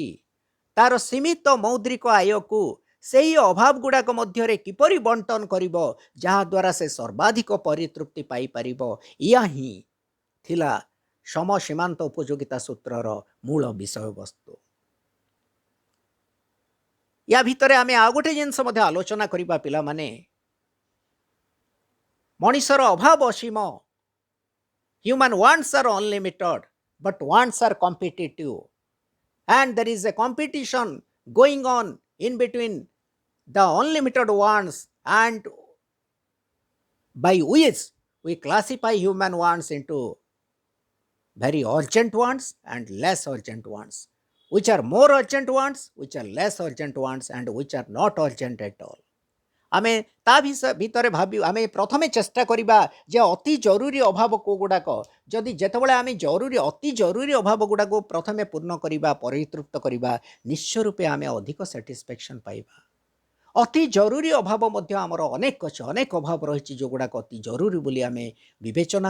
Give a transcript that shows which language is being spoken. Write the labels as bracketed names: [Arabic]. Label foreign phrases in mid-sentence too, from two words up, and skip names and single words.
[Odia] ତାର ସୀମିତ ମୌଦ୍ରିକ ଆୟକୁ ସେହି ଅଭାବ ଗୁଡ଼ାକ ମଧ୍ୟରେ କିପରି ବଣ୍ଟନ କରିବ ଯାହାଦ୍ୱାରା ସେ ସର୍ବାଧିକ ପରିତୃପ୍ତି ପାଇପାରିବ, ଏହା ହିଁ ଥିଲା ସମସୀମାନ୍ତ ଉପଯୋଗିତା ସୂତ୍ରର ମୂଳ ବିଷୟବସ୍ତୁ। ୟା ଭିତରେ ଆମେ ଆଉ ଗୋଟେ ଜିନିଷ ମଧ୍ୟ ଆଲୋଚନା କରିବା ପିଲାମାନେ, ମଣିଷର ଅଭାବ ଅସୀମ। [English] Human wants are unlimited, but wants are competitive, and there is a competition going on in between the unlimited wants and by which we classify human wants into very urgent wants and less urgent wants, which are more urgent wants, which are less urgent wants, and which are not urgent at all. [Odia] ଆମେ ତା ଭିତରେ ଆମେ ପ୍ରଥମେ ଚେଷ୍ଟା କରିବା ଯେ ଅତି ଜରୁରୀ ଅଭାବ କେଉଁଗୁଡ଼ାକ, ଯେତେବେଳେ ଆମେ ଅତି ଜରୁରୀ ଅଭାବ ଗୁଡ଼ାକୁ ପ୍ରଥମେ ପୂର୍ଣ୍ଣ କରିବା, ପରିତୃପ୍ତ କରିବା, ନିଶ୍ଚୟ ରୂପେ ଆମେ ଅଧିକ ସାଟିସ୍ଫ୍ୟାକ୍ସନ୍ ପାଇବା। ଅତି ଜରୁରୀ ଅଭାବ ମଧ୍ୟ ଆମର ଅନେକ ଅଛି, ଅନେକ ଅଭାବ ରହିଛି ଯେଉଁଗୁଡ଼ାକ ଅତି ଜରୁରୀ ବୋଲି ଆମେ ବିବେଚନା